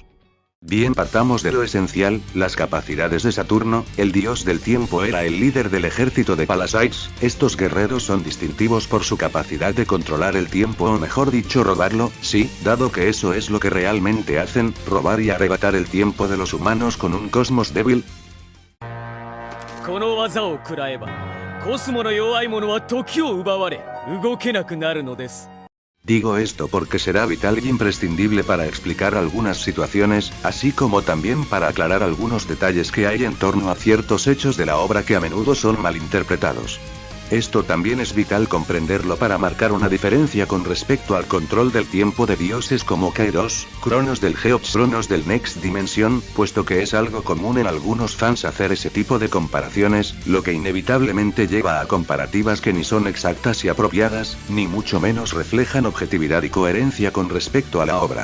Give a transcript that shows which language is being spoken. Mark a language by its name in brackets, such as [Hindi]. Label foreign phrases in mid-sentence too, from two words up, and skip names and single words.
[Spanish] Bien, partamos de lo esencial, las capacidades de Saturno. El dios del tiempo era el líder del ejército de Pallasides. Estos guerreros son distintivos por su capacidad de controlar el tiempo o mejor dicho robarlo, sí, dado que eso es lo que realmente hacen, robar y arrebatar el tiempo de los humanos con un cosmos débil. [Japanese] この技を食らえばコスモの弱い者は時を奪われ動けなくなるのです。 [Spanish] Digo esto porque será vital y imprescindible para explicar algunas situaciones, así como también para aclarar algunos detalles que hay en torno a ciertos hechos de la obra que a menudo son malinterpretados. Esto también es vital comprenderlo para marcar una diferencia con respecto al control del tiempo de dioses como Kairos, Cronos del Geops, Cronos del Next Dimension, puesto que es algo común en algunos fans hacer ese tipo de comparaciones, lo que inevitablemente lleva a comparativas que ni son exactas y apropiadas, ni mucho menos reflejan objetividad y coherencia con respecto a la obra.